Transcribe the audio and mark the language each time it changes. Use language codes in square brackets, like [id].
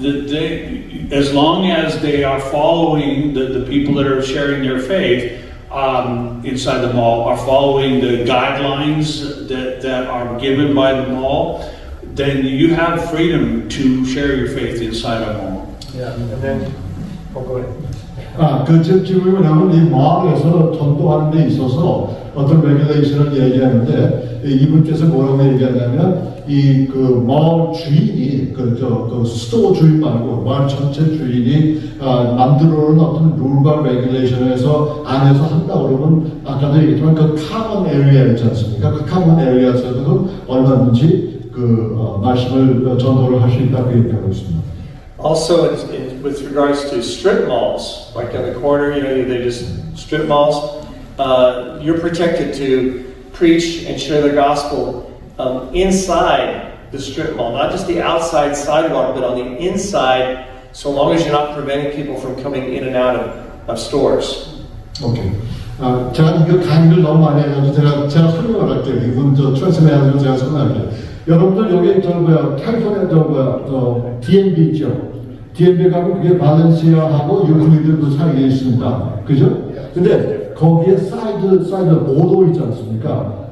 [en] As long as they are following the people that are sharing their faith inside the mall are following the guidelines that are given by the mall, then you have freedom to share your faith inside a mall. Yeah, and then go ahead. [ko] 질문이 뭐냐면 이 마을에서 전도하는 데 있어서 어떤 레귤레이션을 얘기하는데 이분께서 뭐라고 얘기하냐면 마을 주인이 스토어 주인 말고 마을 전체 주인이 만들어놓은 어떤 룰과 레귤레이션에서 안에서 한다 그러면 아까도 얘기했지만 그 카먼 에리아 있지 않습니까? 그 카먼 에리아에서는 얼마든지 말씀을 전도를 할 수 있다고 얘기하고 있습니다. [en] Also, with regards to strip malls, like on the corner, they just strip malls, you're protected to preach and share the gospel inside the strip mall, not just the outside sidewalk, but on the inside, so long as you're not preventing people from coming in and out of stores. Okay. [ko] 제가 이거 강의를 너무 많이 해가지고 제가 설명을 할게요. 이분 트랜스레이션을 제가 설명할게요. 여러분들 여기 캘리포니아 DMV 있죠? DMV 가면 그게 발렌시아하고 유클리드도 사이에 있습니다. 그죠? 근데 거기에 사이드 보도 있지 않습니까?